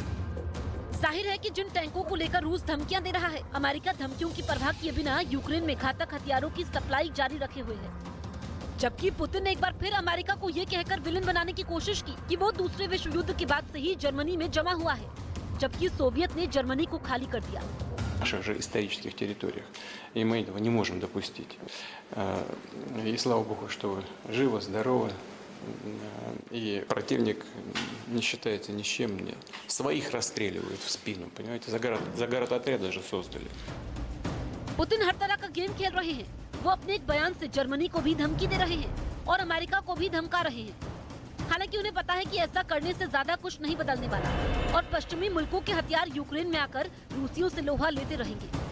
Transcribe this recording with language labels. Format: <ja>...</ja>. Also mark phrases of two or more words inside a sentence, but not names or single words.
<hi>जाहिर है कि जिन टैंकों को लेकर रूस धमकियां दे रहा है, अमेरिका धमकियों की परवाह किए बिना यूक्रेन में घातक हथियारों की सप्लाई जारी रखे हुए है। जबकि पुतिन ने एक बार फिर अमेरिका को ये कहकर विलन बनाने की कोशिश की कि वो दूसरे विश्व युद्ध के बाद से ही जर्मनी में जमा हुआ है, जबकि सोवियत ने जर्मनी को खाली कर दिया।</hi> <ru>наших же исторических территориях. И мы этого не можем допустить. И слава Богу, что вы живы, здоровы. И противник не считается ни с чем. Своих расстреливают в спину, понимаете? Заградотряд даже создали.</ru> <hi>पुतिन हर तरह का गेम खेल रहे हैं। वो अपने एक बयान से जर्मनी को भी धमकी दे रहे हैं और अमेरिका को भी धमका रहे हैं। हालांकि उन्हें पता है कि ऐसा करने से ज्यादा कुछ नहीं बदलने वाला और पश्चिमी मुल्कों के हथियार यूक्रेन में आकर रूसियों से लोहा लेते रहेंगे।</hi>